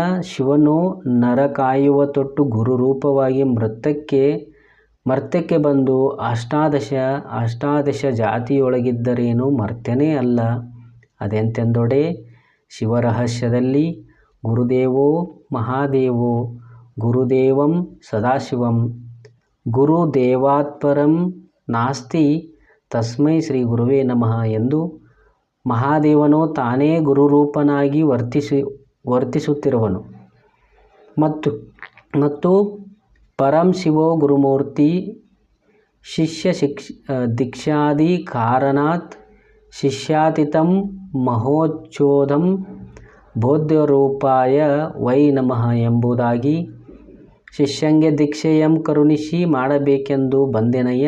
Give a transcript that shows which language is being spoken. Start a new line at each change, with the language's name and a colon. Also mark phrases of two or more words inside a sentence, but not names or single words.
Kannada: ಶಿವನು ನರ ಕಾಯುವ ತೊಟ್ಟು ಗುರು ರೂಪವಾಗಿ ಮರ್ತ್ಯಕ್ಕೆ ಬಂದು ಅಷ್ಟಾದಶ ಜಾತಿಯೊಳಗಿದ್ದರೇನು ಮರ್ತ್ಯನೇ ಅಲ್ಲ. ಅದೆಂತೆಂದೊಡೆ ಶಿವರಹಸ್ಯದಲ್ಲಿ
Sanskrit: ಗುರುದೇವೋ ಮಹಾದೇವೋ ಗುರುದೇವಂ ಸದಾಶಿವಂ ಗುರುದೇವಾತ್ಪರಂ ನಾಸ್ತಿ ತಸ್ಮೈ ಶ್ರೀ ಗುರುವೇ ನಮಃ
Kannada: ಎಂದು ಮಹಾದೇವನು ತಾನೇ ಗುರುರೂಪನಾಗಿ ವರ್ತಿಸುತ್ತಿರುವನು
Sanskrit: ಮತ್ತು ಪರಂ ಶಿವೋ ಗುರುಮೂರ್ತಿ ಶಿಷ್ಯ ದೀಕ್ಷಾದಿ ಕಾರಣಾತ್ ಶಿಷ್ಯಾತಿಥಂ ಮಹೋಚ್ಛೋದಂ ಬೋಧ್ಯರೂಪಾಯ ವೈ ನಮಃ
Kannada: ಎಂಬುದಾಗಿ ಶಿಷ್ಯಂಗೆ ದೀಕ್ಷೆಯಂ ಕರುಣಿಸಿ ಮಾಡಬೇಕೆಂದು ಬಂದೆನಯ್ಯ.